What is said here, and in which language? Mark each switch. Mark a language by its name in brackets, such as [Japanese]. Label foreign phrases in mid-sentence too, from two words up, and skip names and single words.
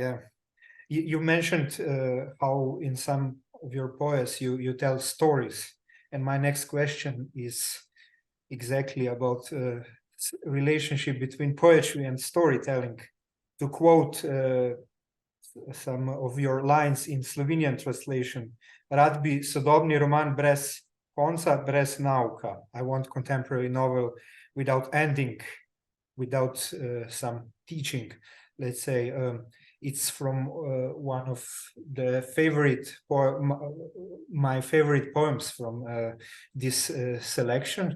[English] Yeah, you mentioned how in some of your poems you tell stories, and my next question is exactly about relationship between poetry and storytelling. To quote some of your lines in Slovenian translation, [Slovenian] rad bi sodobni roman brez konca, brez nauka. [English] I want contemporary novel without ending, without some teaching, let's say. It's from one of the my favorite poems from this selection.